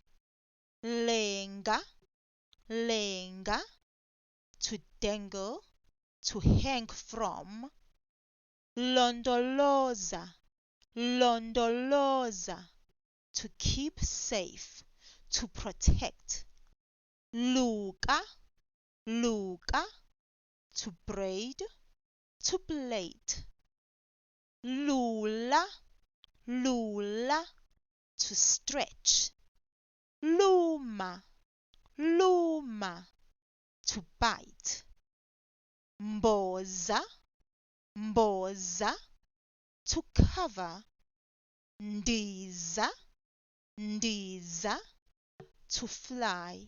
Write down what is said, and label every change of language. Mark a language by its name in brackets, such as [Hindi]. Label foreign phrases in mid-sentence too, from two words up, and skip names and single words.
[North Ndebele] Lenga, lenga, [English] to dangle, to hang from. [North Ndebele] Londoloza, londoloza, [English] to keep safe, to protect. [North Ndebele] Luka, luka, [English] to braid, to plait. [North Ndebele] Lula, lula, [English] to stretch. [North Ndebele] Luma, luma, [English] to bite. [North Ndebele] Mboza, mboza, [English] to cover. [North Ndebele] Ndiza, ndiza, [English] to fly.